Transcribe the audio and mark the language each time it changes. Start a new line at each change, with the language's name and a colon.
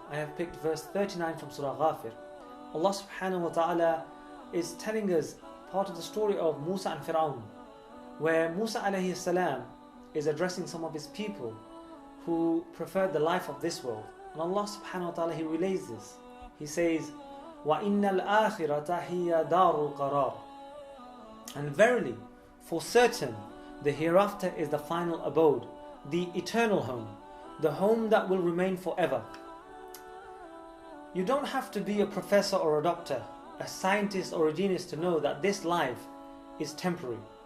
English: I have picked verse 39 from Surah Ghafir. Allah subhanahu wa ta'ala is telling us part of the story of Musa and Fir'aun, where Musa alayhi salam is addressing some of his people who preferred the life of this world. And Allah subhanahu wa ta'ala, He relays this. He says,
Arabic: وَإِنَّ الْآخِرَةَ هِيَ دَارُ الْقَرَارِ.
English: And verily, for certain, the hereafter is the final abode, the eternal home, the home that will remain forever. You don't have to be a professor or a doctor, a scientist or a genius to know that this life is temporary.